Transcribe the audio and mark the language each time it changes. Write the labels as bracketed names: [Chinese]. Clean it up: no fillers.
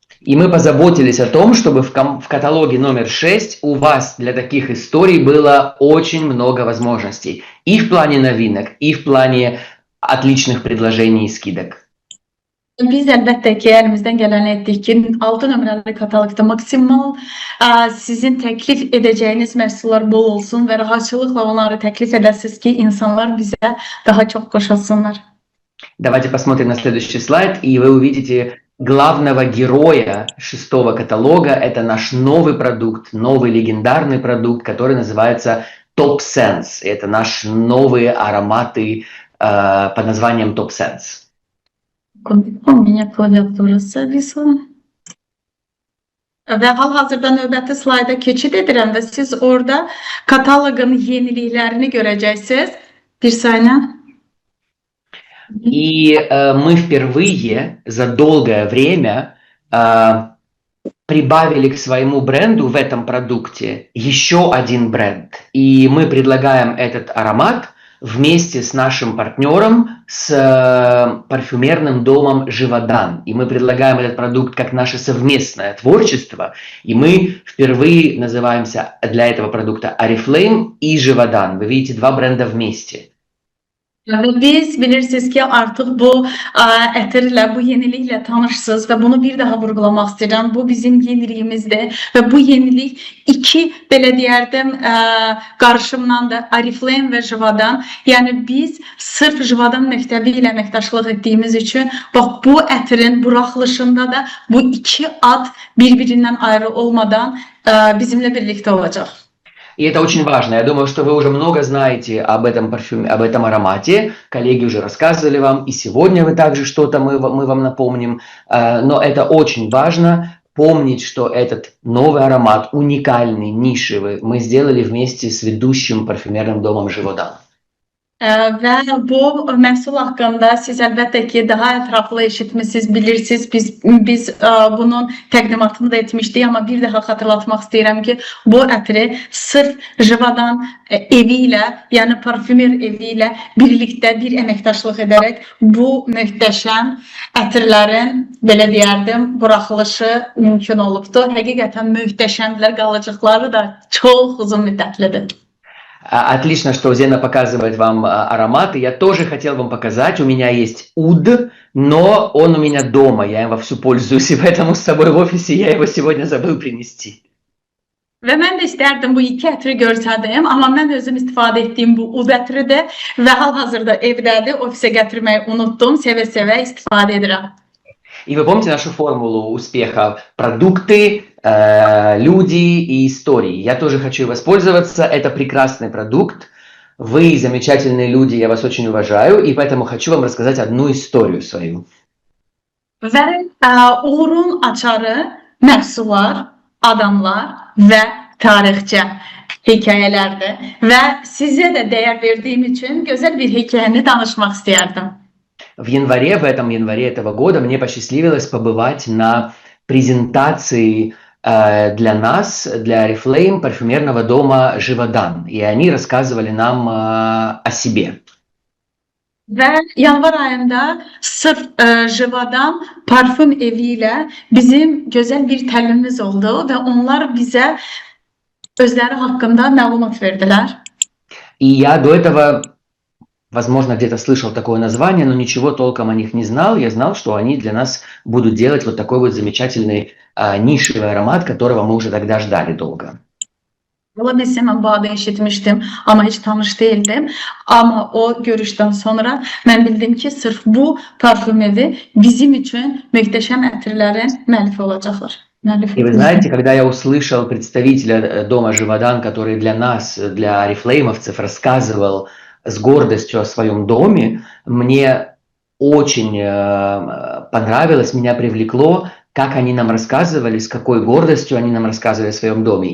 [Russian] И мы позаботились о том, чтобы в каталоге номер 6 у вас для таких историй было очень много возможностей. И в плане новинок, и в плане отличных предложений и скидок. [Azerbaijani] Biz əlbəttə ki, əlimizdən gələni etdik ki, 6 nömrəli kataloqda maksimal sizin təklif edəcəyiniz məhsullar bol olsun və rahatçılıqla onları təklif edəsiniz ki, insanlar bizə daha çox qoşulsunlar. [Russian] Давайте посмотрим на следующий слайд, и вы увидите главного героя 6-го каталога. Это наш новый продукт, новый легендарный продукт, который называется Top Sense. Это наши новые ароматы под названием Top Sense. У меня [Azerbaijani] klaviaturası visam. Və hal-hazırda növbəti slayda keçid edirəm və siz orada kataloqun yeniliklərini görəcəksiniz. Bir saniyə. [Russian] И мы впервые за долгое время прибавили к своему бренду в этом продукте еще один бренд. И мы предлагаем этот аромат вместе с нашим партнером, с парфюмерным домом Живодан. И мы предлагаем этот продукт как наше совместное творчество. И мы впервые называемся для этого продукта Oriflame и Живодан. Вы видите два бренда вместе. [Azerbaijani] Və biz bilirsiniz ki, artıq bu ətirlə, bu yeniliklə tanışsınız və bunu bir daha vurgulamaq istəyirəm. Bu bizim yeniliyimizdir və bu yenilik iki, belə deyərdim, qarışımdandır, Oriflame və Живодан. Yəni biz sırf Живодан məktəbi ilə əməkdaşlıq etdiyimiz üçün, bax bu ətirin buraxılışında da bu iki ad bir-birindən ayrı olmadan bizimlə birlikdə olacaq. [Russian] И это очень важно. Я думаю, что вы уже много знаете об этом парфюме, об этом аромате. Коллеги уже рассказывали вам, и сегодня вы также что-то мы вам напомним. Но это очень важно помнить, что этот новый аромат, уникальный, нишевый, мы сделали вместе с ведущим парфюмерным домом Живодан. [Azerbaijani] Və bu məhsul haqqında siz əlbəttə ki, daha ətraflı eşitmişsiniz, bilirsiniz. Biz bunun təqdimatını da etmişdik, amma bir daha xatırlatmaq istəyirəm ki, bu ətri sırf Живодан evi ilə, yəni parfümer evi ilə birlikdə bir əməkdaşlıq edərək bu möhtəşəm ətirlərin, belə deyərdim, buraxılışı mümkün olubdur. Həqiqətən möhtəşəmdilər, qalıcıqları da çox uzun müddətlidir. [Russian] Отлично, что Зена показывает вам ароматы. Я тоже хотел вам показать. У меня есть уд, но он у меня дома. Я им вовсю пользуюсь, и поэтому с собой в офисе я его сегодня забыл принести. [Azerbaijani] Və mən də istərdim bu iki ətri görsədim, amma mən özüm istifadə etdiyim bu ud ətridir və hal-hazırda evdədir, ofisə gətirməyi unutdum, sevə-sevə istifadə edirəm. [Russian] И вы помните нашу формулу успеха? Продукты, люди и истории. Я тоже хочу воспользоваться. Это прекрасный продукт. Вы замечательные люди, я вас очень уважаю, и поэтому хочу вам рассказать одну историю свою. [Azerbaijani] Və uğurun açarı məhsullar, adamlar və tarixçə hekayələrdir. Və sizə də dəyər verdiyim üçün gözəl bir hekayəni danışmaq istəyərdim. [Russian] В этом январе этого года мне посчастливилось побывать на презентации для нас, для Oriflame, парфюмерного дома Живодан. И они рассказывали нам о себе. [Azerbaijani] Və yanvar ayında sırf Живодан parfüm evi ilə bizim gözəl bir təlimimiz oldu və onlar bizə özləri haqqında məlumat verdilər. [Russian] И я до этого, возможно, где-то слышал такое название, но ничего толком о них не знал. Я знал, что они для нас будут делать вот такой вот замечательный нишевый аромат, которого мы уже тогда ждали долго. [Azerbaijani] Ola bilsin, mən bu adı eşitmişdim, amma heç tanış değildim. Amma o görüşdən sonra mən bildim ki, sırf bu parfüm evi bizim üçün möhtəşəm ətirlərin müəllifi olacaqlar. [Russian] И вы знаете, когда я услышал представителя дома Живодан, который для нас, для орифлеймовцев, рассказывал с гордостью о своем доме, мне очень понравилось, меня привлекло, как они нам рассказывали, с какой гордостью они нам рассказывали о своем доме.